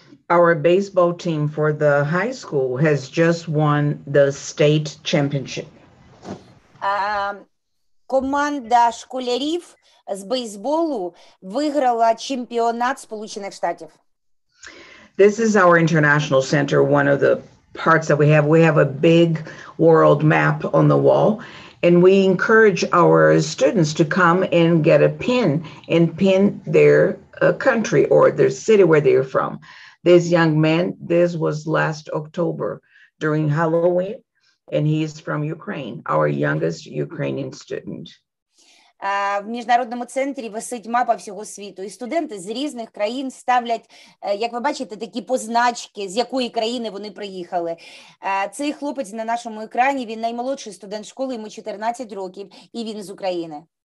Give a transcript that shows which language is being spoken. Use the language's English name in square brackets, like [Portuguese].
[English] Our baseball team for the high school has just won the state championship. [Ukrainian] Команда школярів з бейсболу виграла чемпіонат Сполучених Штатів. [English] This is our international center, one of the parts that we have. We have a big world map on the wall, and we encourage our students to come and get a pin and pin their country or their city where they're from. This young man, this was last October during Halloween, and he's from Ukraine, our youngest Ukrainian student. [Ukrainian] В міжнародному центрі висить мапа всього світу, і студенти з різних країн ставлять, як ви бачите, такі позначки, з якої країни вони приїхали. Цей хлопець на нашому екрані, він наймолодший студент школи, йому 14 років, і він з України.